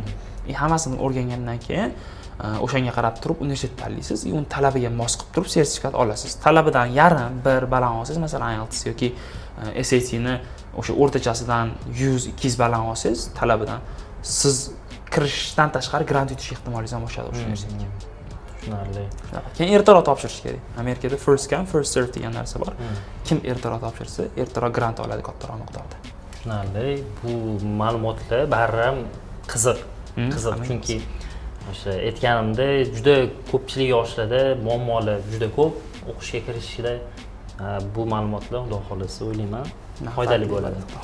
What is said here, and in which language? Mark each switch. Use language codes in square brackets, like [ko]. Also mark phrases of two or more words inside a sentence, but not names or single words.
[uz] Hammasini o'rgangandan keyin o'shanga qarab turib universitet tanlaysiz, uni talabiga mos qilib turib sertifikat olasiz. Talabidan yarim, bir baland olsangiz, masalan, IELTS yoki SAT ni o'sha o'rtachasidan 100-200 baland olsangiz, talabidan siz kirishdan tashqari grant yutish ehtimolingiz ham oshadi o'sha universitetga. Tushunarli. Keyin ertaroq topshirish kerak. Amerikada [en] first come, first serve [uz] degan narsa bor. Kim ertaroq topshirsa, ertaroq grant oladi kattaroq miqdorda. Tushunarli. Bu ma'lumotlar barram qiziq. Chunki o'sha aytganimda juda ko'pchilik yoshlarda muammolar juda ko'p. O'qishga kirishda bu ma'lumotlar xudo xolasa o'ylayman foydali bo'ladi.